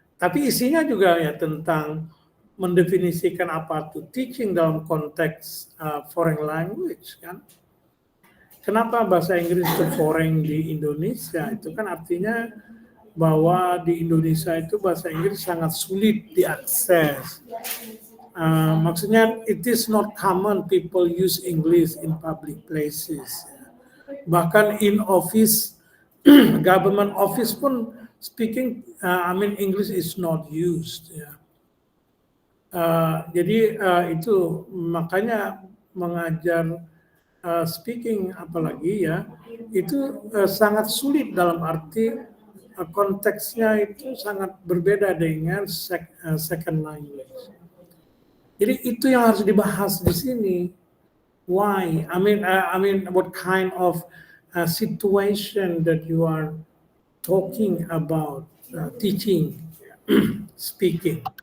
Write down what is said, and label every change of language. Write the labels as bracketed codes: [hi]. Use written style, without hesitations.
[id] Tapi isinya juga ya tentang mendefinisikan apa itu teaching dalam konteks foreign language kan. Kenapa bahasa Inggris itu foreign di Indonesia? Itu kan artinya bahwa di Indonesia itu bahasa Inggris sangat sulit diakses. Maksudnya [en] it is not common people use English in public places. [id] Bahkan [en] in office, government office pun speaking, English is not used. [id] Ya. Jadi itu makanya mengajar speaking apalagi ya itu sangat sulit dalam arti konteksnya itu sangat berbeda dengan second language. Jadi itu yang harus dibahas di sini. [en] Why? I mean, what kind of situation that you are talking about teaching, speaking.